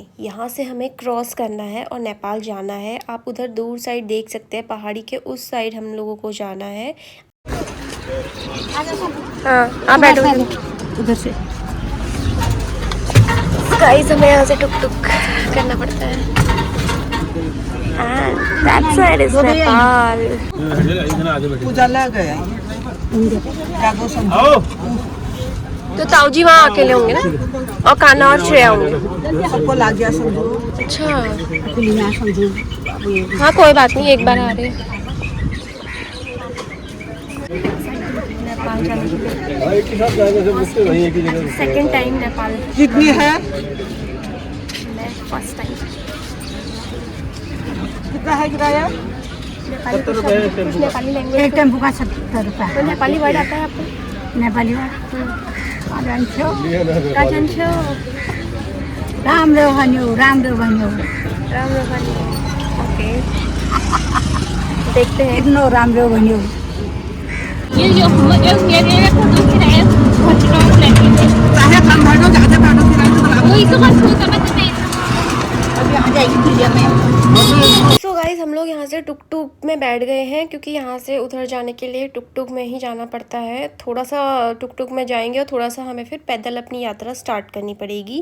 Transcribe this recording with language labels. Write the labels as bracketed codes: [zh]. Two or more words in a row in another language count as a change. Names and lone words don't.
[hi] यहाँ से हमें क्रॉस करना है और नेपाल जाना है। आप उधर दूर साइड देख सकते हैं, पहाड़ी के उस साइड हम लोगों को जाना है। हाँ, आप बैठो उधर से। गाइस, हमें यहाँ से टुक टुक करना पड़ता है। [en] And that side is नेपाल। [hi] तो ताऊ जी वहाँ अकेले होंगे ना, और कान्हा और श्रेया होंगे। अच्छा, हाँ कोई बात नहीं, एक बार आ रहे हैं। नेपाल जाने के लिए [en] second time [hi] नेपाल। कितनी है? मैं [en] first time. [hi] कितना है किराया? कुछ [en] Nepali language. [hi] एक टेम्पो का 70 रुपया। तो नेपाली वर्ड आता है आपको? नेपाली वर्ड [ne] जान्छौ? राम्रो भन्यो, राम्रो भन्यो। राम्रो भन्यो। ओके, [hi] देखते हैं। [ne] कितनो राम्रो भन्यो। [en] so guys, [hi] हम लोग यहाँ से टुक टुक में बैठ गए हैं, क्योंकि यहाँ से उधर जाने के लिए टुक टुक में ही जाना पड़ता है। थोड़ा सा टुक टुक में जाएंगे और थोड़ा सा हमें फिर पैदल अपनी यात्रा स्टार्ट करनी पड़ेगी।